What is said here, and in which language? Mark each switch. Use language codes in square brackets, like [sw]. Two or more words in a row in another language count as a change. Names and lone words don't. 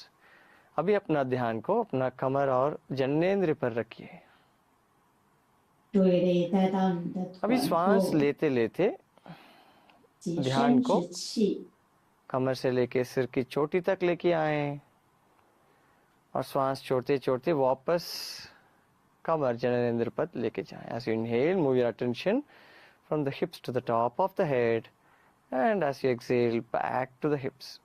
[hi] अभी अपना ध्यान को अपना कमर और जननेंद्र पर रखिए. [zh] 注意力带到你的 [hi] अभी [zh] 臀 [hi] श्वास [zh] 部 [hi] लेते लेते [zh] 及 [hi] ध्यान [zh] 生 [hi] को [zh] 殖器， [hi] कमर से लेके सिर की चोटी तक लेके आए और श्वास छोड़ते छोड़ते वापस कमर जननेंद्र पद लेके जाएं. [en] As you inhale, move your attention from the hips to the top of the head, and as you exhale, back to the hips.